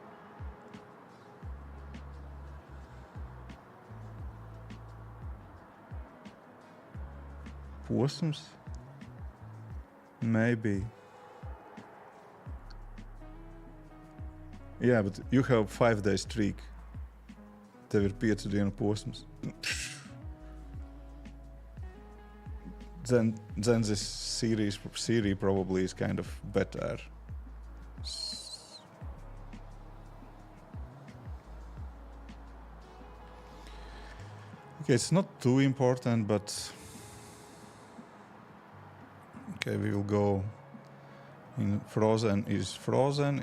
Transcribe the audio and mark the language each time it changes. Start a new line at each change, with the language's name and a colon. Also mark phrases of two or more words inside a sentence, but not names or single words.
Latvian: Posms?
English: Maybe. Yeah, but you have 5-day streak.
Latvian: Tev ir 5 dienu posms.
English: Then this series probably is kind of better. Okay, it's not too important, but okay, we will go in frozen is frozen.